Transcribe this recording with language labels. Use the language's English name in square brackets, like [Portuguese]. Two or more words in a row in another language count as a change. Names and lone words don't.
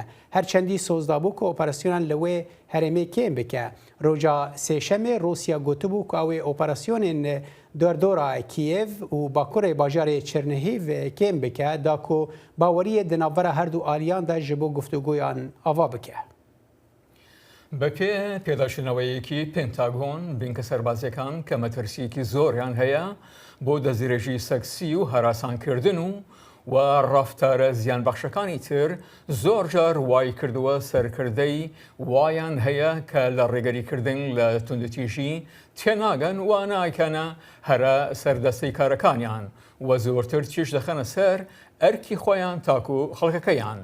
[Kurdish] Her çendî soz dabû ku operasyonan li wê herêmê kêm bike. Roja sêşemê Rusya gotibû ku ew ê operasyonên derdora Kiyev û bakurê bajarê Çernihîv kêm bike da ku baweriyê di navbera her du aliyan de ji bo guftûgoyan ava bike. [Central Kurdish] بەپێ پێداچوونەوەیەکی پێنتاگۆن بینکە سەربازیەکان کە مەترسیەکی زۆریان هەیە بۆ دەزیرەژی سەکسی و هەراسانکردن و ڕافتارە زیانبەخشەکانی تر زۆر جار وای کردووە سەرکردەی وایان هەیە کە لە ڕێگەریکردن لە توندەتیژی تێناگەن و نایکەنە هەرە سەردەستەی کارەکانیان و زۆرتر تیژ دەخەنە سەر ئەرکی خۆیان تاکو خەڵکەکەیان.